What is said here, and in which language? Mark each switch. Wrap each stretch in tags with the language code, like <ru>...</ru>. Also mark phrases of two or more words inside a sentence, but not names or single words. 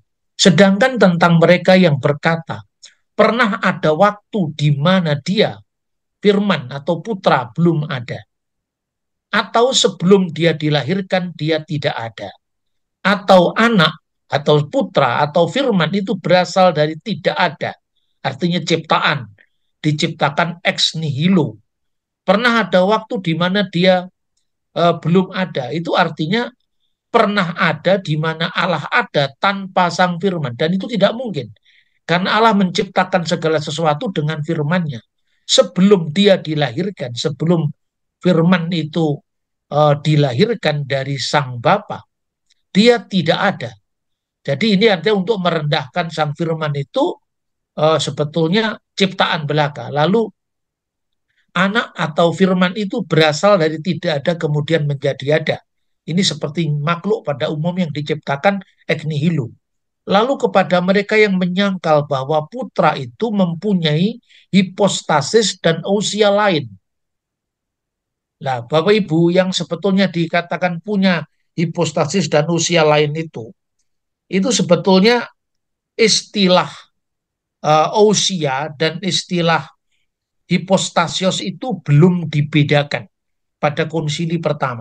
<id>Sedangkan tentang mereka yang berkata, pernah ada waktu di mana dia, firman atau putra, belum ada. Atau sebelum dia dilahirkan, dia tidak ada. Atau anak atau putra atau firman itu berasal dari tidak ada, artinya ciptaan, diciptakan</id> <la>ex nihilo.</la> <id>Pernah ada waktu di mana dia belum ada, itu artinya pernah ada di mana Allah ada tanpa sang firman, dan itu tidak mungkin karena Allah menciptakan segala sesuatu dengan firman-Nya. Sebelum dia dilahirkan, sebelum firman itu dilahirkan dari sang Bapa, dia tidak ada. Jadi ini artinya untuk merendahkan sang firman itu sebetulnya ciptaan belaka. Lalu anak atau firman itu berasal dari tidak ada kemudian menjadi ada. Ini seperti makhluk pada umum yang diciptakan</id> <la>ex nihilo.</la> <id>Lalu kepada mereka yang menyangkal bahwa putra itu mempunyai hipostasis dan usia lain. Nah, Bapak Ibu yang sebetulnya dikatakan punya hipostasis dan usia lain itu sebetulnya istilah usia dan istilah hipostasios itu belum dibedakan pada konsili pertama.</id>